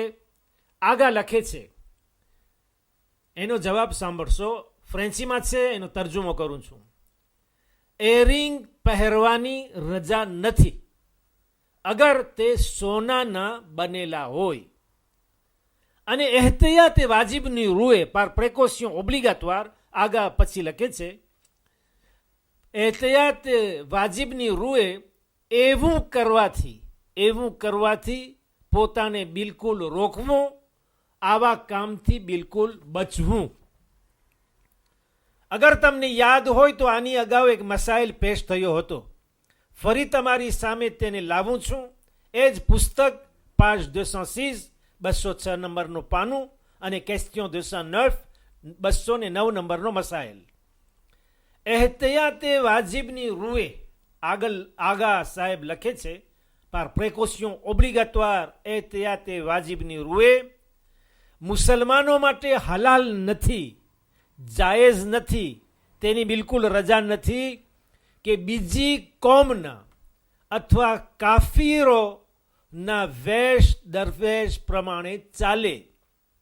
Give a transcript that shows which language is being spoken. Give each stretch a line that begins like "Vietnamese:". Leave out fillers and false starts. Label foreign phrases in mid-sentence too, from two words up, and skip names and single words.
Gujarati: આગા લખે છે, એનો જવાબ સાંભળશો. ફ્રેન્ચીમાં છે, એનો તર્જુમો કરું છું. એરિંગ પહેરવાની રજા નથી અગર તે સોનાના બનેલા હોય અને એહતિયાત વાજિબની રૂએ
French: par précaution obligatoire.
Gujarati: આગા પછી લખે છે, એહતિયાત વાજિબની રૂએ એવું કરવાથી પોતાને બિલકુલ રોકવું, આવા કામથી બિલકુલ બચવું. અગર તમને યાદ હોય તો આની અગાઉ એક મસાઇલ પેશ થયો હતો. ફરી તમારી સામે તેને લાવું છું. એ જ પુસ્તક page 206 206 નંબરનું પાનું અને question 209 209 નંબરનો મસાઇલ. એહતિયાતે વાજિબની રૂએ આગા સાહેબ લખે છે,
French: par précaution obligatoire,
Gujarati: એહતિયાતે વાજિબની રૂએ મુસલમાનો માટે હલાલ નથી, જાયઝ નથી, તેની બિલકુલ રજા નથી કે બીજી કોમના અથવા કાફીરોના વેશ દરવેશ પ્રમાણે ચાલે.